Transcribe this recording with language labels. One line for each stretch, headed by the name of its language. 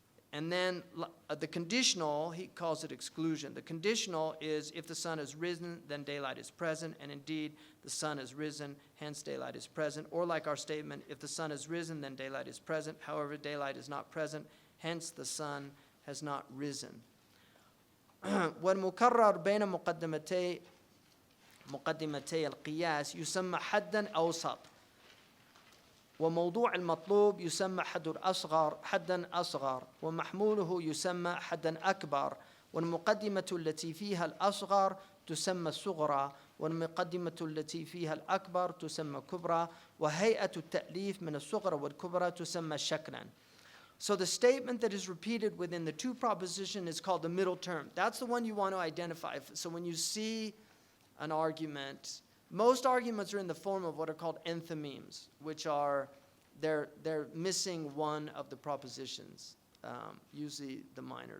English: And then the conditional, he calls it exclusion. The conditional is if the sun has risen, then daylight is present. And indeed, the sun has risen, hence daylight is present. Or like our statement, if the sun has risen, then daylight is present. However, daylight is not present, hence the sun has not risen.
Arabic: والمكرر بين مقدمتي القياس يسمى حدا أوسط وموضوع المطلوب يسمى حدا أصغر ومحموله يسمى حدا أكبر والمقدمة التي فيها الأصغر تسمى الصغرى والمقدمة التي فيها الأكبر تسمى كبرى وهيئة التأليف من الصغرى والكبرى تسمى شكلا.
English: So the statement that is repeated within the two proposition is called the middle term. That's the one you want to identify. So when you see an argument, most arguments are in the form of what are called enthymemes, which are, they're missing one of the propositions, usually the minor.